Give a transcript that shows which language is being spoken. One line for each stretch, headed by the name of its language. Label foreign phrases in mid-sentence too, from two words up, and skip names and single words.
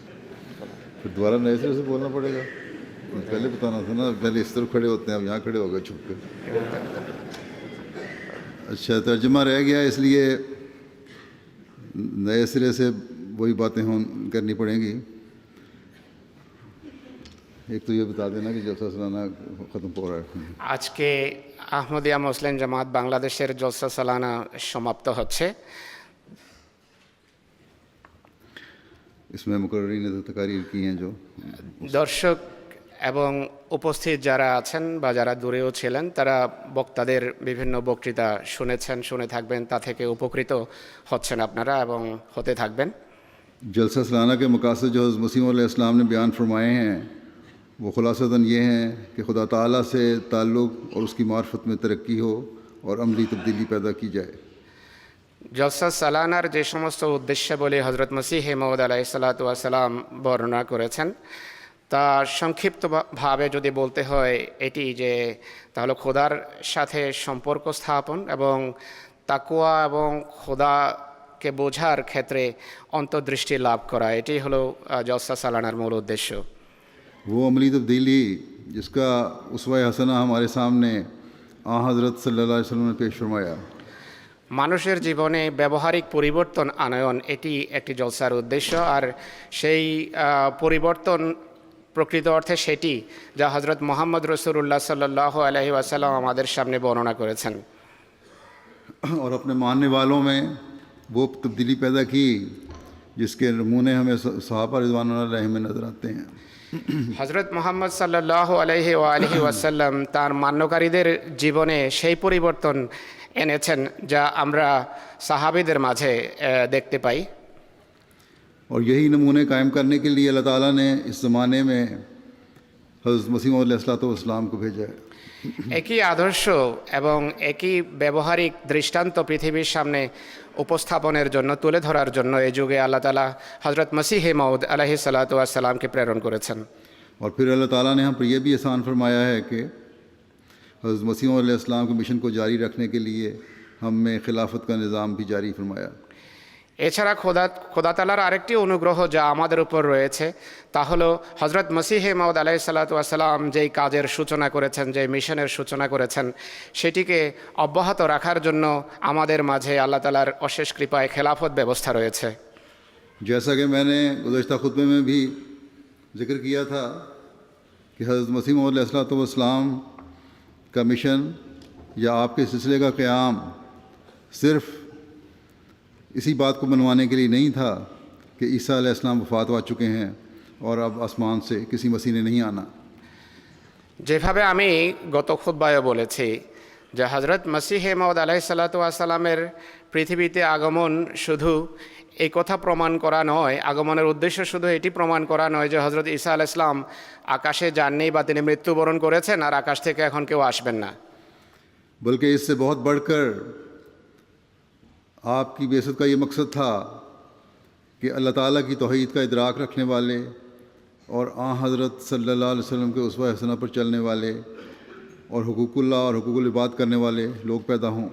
Urdu: پھر دوبارہ نئے سرے سے بولنا پڑے گا. پہلے بتانا تھا نا، پہلے اس طرف کھڑے ہوتے ہیں، اب یہاں کھڑے ہو گئے چھپ کے. اچھا ترجمہ رہ گیا، اس لیے نئے سرے سے وہی باتیں کرنی پڑیں گی. ایک تو یہ بتا دینا کہ جلسہ سالانہ ختم ہو رہا ہے.
Bangla: আজকে আহমদিয়া মুসলিম জামাত বাংলাদেশের জলসা সালানা সমাপ্ত হচ্ছে.
Urdu: اس میں مقررین نے تقاریر کی ہیں جو
Bangla: দর্শক এবং উপস্থিত যারা আছেন বা যারা দূরেও ছিলেন তারা বক্তাদের বিভিন্ন বক্তৃতা শুনেছেন, শুনে থাকবেন, তা থেকে উপকৃত হচ্ছেন আপনারা এবং হতে থাকবেন.
Urdu: جلسہ سالانہ کے مقاصد جو حضرت مسیح علیہ السلام نے بیان فرمائے ہیں وہ خلاصتاً یہ ہیں کہ خدا تعالیٰ سے تعلق اور اس کی معرفت میں ترقی ہو اور عملی تبدیلی پیدا کی جائے.
Bangla: জলসা সালানার যে সমস্ত উদ্দেশ্যাবলী হজরত মসিহ মউদ
Arabic: عليه الصلاة والسلام
Bangla: বর্ণনা করেছেন তা সংক্ষিপ্তভাবে যদি বলতে হয় এটি যে তাহলে খোদার সাথে সম্পর্ক স্থাপন এবং তাকওয়া এবং খোদাকে বোঝার ক্ষেত্রে অন্তর্দৃষ্টি লাভ করা, এটি হলো জলসা সালানার মূল উদ্দেশ্য.
Urdu: وہ عملی تبدیلی جس کا اسوہ حسنہ ہمارے سامنے حضرت صلی اللہ علیہ وسلم نے پیش فرمایا.
Bangla: মানুষের জীবনে ব্যবহারিক পরিবর্তন আনয়ন এটি একটি জলসার উদ্দেশ্য, আর সেই পরিবর্তন প্রকৃত অর্থে সেটি যা হজরত মোহাম্মদ রসুল্লাহ
Arabic: صلى الله عليه وسلم
Bangla: আমাদের সামনে বর্ণনা করেছেন.
Urdu: اور اپنے ماننے والوں میں وہ تبدیلی پیدا کی جس کے نمونے ہمیں صحابہ رضوان اللہ علیہ میں نظر آتے ہیں.
Bangla: হজরত মোহাম্মদ
Arabic: صلى الله عليه وسلم
Bangla: তার মান্যকারীদের জীবনে সেই পরিবর্তন এনেছেন যা আমরা সাহাবীদের মাঝে দেখতে পাই.
Urdu: اور یہی نمونے قائم کرنے کے لیے اللہ تعالیٰ نے اس زمانے میں حضرت مسیح علیہ السلام کو بھیجا ہے.
Bangla: একই আদর্শ এবং একই ব্যবহারিক দৃষ্টান্ত পৃথিবীর সামনে উপস্থাপনের জন্য, তুলে ধরার জন্য এই যুগে আল্লাহ তাআলা হযরত মসিহ মাউদ
Arabic: عليه الصلاة والسلام
Bangla: প্রেরণ করেছেন.
Urdu: اور پھر اللہ تعالیٰ نے ہم پر یہ بھی احسان فرمایا ہے کہ حضرت مسیح علیہ السلام کے مشن کو جاری رکھنے کے لیے ہم میں خلافت کا نظام بھی جاری فرمایا۔
Bangla: এছাড়া খোদা তাআলার আরেকটি অনুগ্রহ যা আমাদের উপর রয়েছে তা হলো হজরত মসিহে মাউদ
Arabic: عليه الصلاة والسلام
Bangla: যেই কাজের সূচনা করেছেন, যেই মিশনের সূচনা করেছেন, সেটিকে অব্যাহত রাখার জন্য আমাদের মাঝে আল্লাহ তাআলার অশেষ কৃপায় খেলাফত ব্যবস্থা রয়েছে।
Urdu: جیسا کہ میں نے گزشتہ خطبے میں بھی ذکر کیا تھا کہ حضرت مسیح موعود علیہ الصلوۃ والسلام کا مشن یا آپ کے سلسلے کا قیام صرف اسی بات کو منوانے کے لیے نہیں تھا کہ عیسیٰ علیہ السلام وفات پا چکے ہیں اور اب آسمان سے کسی مسیح نے نہیں آنا۔
Bangla: যেভাবে আমি গত খুতবায় বলেছি যে হজরত মসিহে মাউদ
Arabic: عليه الصلاة والسلام
Bangla: পৃথিবীতে আগমন শুধু এই কথা প্রমাণ করা নয়, আগমনের উদ্দেশ্য শুধু এটি প্রমাণ করা নয় যে হজরত ঈসা
Arabic: عليه السلام
Bangla: আকাশে যাননি বা তিনি মৃত্যুবরণ করেছেন আর আকাশ থেকে এখন কেউ আসবেন না,
Urdu: بلکہ اس سے بہت بڑھ کر آپ کی بعثت کا یہ مقصد تھا کہ اللہ تعالیٰ کی توحید کا ادراک رکھنے والے اور آن حضرت صلی اللہ علیہ وسلم کے اسوہ حسنہ پر چلنے والے اور حقوق اللہ اور حقوق العباد کرنے والے لوگ پیدا ہوں۔